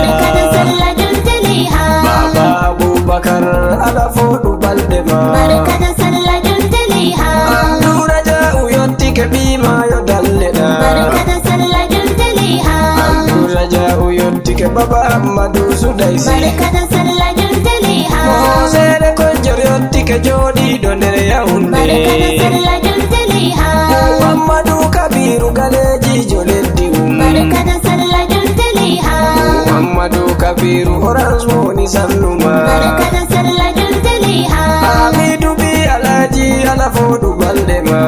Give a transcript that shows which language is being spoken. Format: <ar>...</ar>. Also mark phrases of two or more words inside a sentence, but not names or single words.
<ha>Barka da sallah</ha> <ff>Juntaliha. Baba Abubakar ala fodu balde ma.</ff> <ha>Barka da sallah</ha> <ff>Juntaliha. Abdu Raja'u yotti ke bima yo dalle da.</ff> <ha>Barka da sallah</ha> <ff>Juntaliha. Abdu Raja'u yotti ke Baba Amadu Sudaisi.</ff> <ha>Barka da sallah Juntaliha.</ha> <ff>Mose de Konjor yotti ke jodi do nder Yaounde.</ff> <ha>Barka da sallah</ha> <ff>Juntaliha. Muhammadu Kabiru Galeji Joleddi Um.</ff> <ha>Barka da sallah</ha> <ff>Juntaliha. Muhammadu Kabiru Orange Money Sannuma.</ff> <ha>Barka da sallah</ha> <ff>Juntaliha. Hamidu bi Alhaji ala fodu balde ma.</ff>